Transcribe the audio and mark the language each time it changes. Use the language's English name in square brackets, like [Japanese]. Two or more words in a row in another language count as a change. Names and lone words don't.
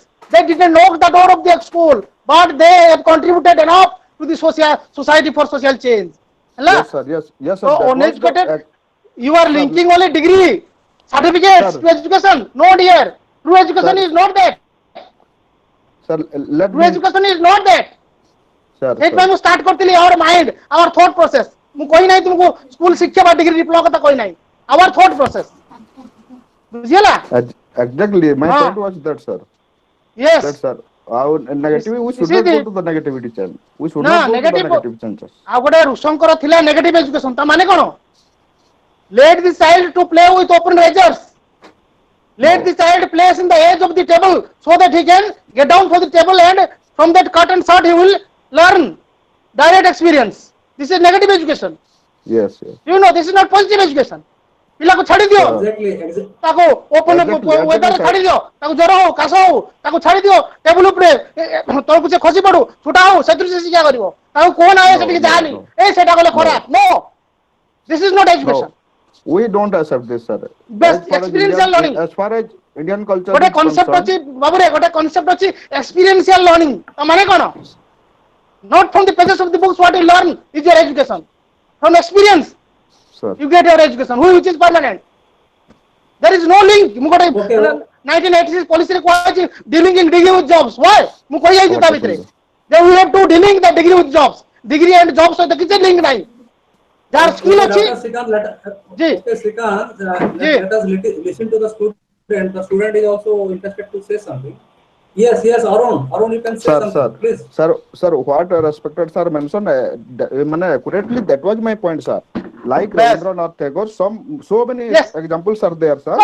[English] They didn't knock the door of their school, but they have contributed enough to the society for social change. Yes, sir. Yes, sir. So That was uneducated, the, you are sir, linking only degree, certificates Sir. to education. No, dear. True education Sir. is not that. sir, let True me, education is not that. sir, [Odia] ସେଇଥିପାଇଁ [English] sir. [Odia] ମୁଁ ଷ୍ଟାର୍ଟ କରିଥିଲି [English] our mind, our thought process. [Odia] ମୁଁ କହି ନାହିଁ ତୁମକୁ ସ୍କୁଲ ଶିକ୍ଷା ବା [English] degree diploma [Odia] କଥା କହି ନାହିଁ. [English] Our thought process. ବୁଝିହେଲା? Exactly. My Ah. point was that, sir. Yes. That, sir. Our negativity, we should this is not go the- to the negativity channel. We should No, not go negative- to the negative chances. [Odia] ଆଉ ଗୋଟେ ଋଷଙ୍କର ଥିଲା [English] negative education. [Odia] ତା ମାନେ କ'ଣ? [English] Let the child to play with open razors. Let No. the child place in the edge of the table so that he can get down from the table and from that curtain shot he will learn direct experience. This is negative education. Yes, yes. This is not positive education. [Odia] ପିଲାକୁ ଛାଡ଼ି ଦିଅ, [English] Exactly. [Odia] ତାକୁ [English] open weather [Odia] ଛାଡ଼ି ଦିଅ, ତାକୁ ଜ୍ୱର ହଉ କାଶ ହଉ ତାକୁ ଛାଡ଼ି ଦିଅ ଟେବୁଲ ଉପରେ ତଳକୁ ସେ ଖସି ପଡୁ ଛୁଟା ହଉ ସେଥିରୁ ସେ ଶିକ୍ଷା କରିବ, ତାକୁ କୁହ ନା ସେଠିକି ଯାଆନି, ସେଟା କଲେ ଖରାପ. [English] No, this is not education. No. We don't accept this, sir. Best experiential learning. As far as Indian culture [Odia] ଗୋଟେ [English] is [Odia] କନସେପ୍ଟ ଅଛି [English] concerned, [Odia] ବାବୁରେ, ଗୋଟେ କନସେପ୍ଟ ଅଛି [English] experiential learning. [Odia] ମାନେ କ'ଣ? [English] Not from the pages of the books what you learn is your education. From experience sir. you get your education, which is permanent. There is no link. [Odia] ମୁଁ ଗୋଟେ [English] 1986 policy [Odia] ରେ କୁହାଯାଇଛି [English] dealing degree with jobs. Why? [Odia] ମୁଁ କହି ଯାଇଛି ତା ଭିତରେ [English] that we have to dealing the degree with jobs. Degree and jobs [Odia] ସହିତ କିଛି link ନାହିଁ. ଯାହାର ସ୍କିଲ୍ ଅଛି [English] Okay, Srikant, let us listen to the student. The student is also interested to say something. Yes, Arun, you can say something, please. Sir, what respected sir mentioned, accurately, that was my point, sir. Like Rabindranath Tagore, so many examples are there, sir.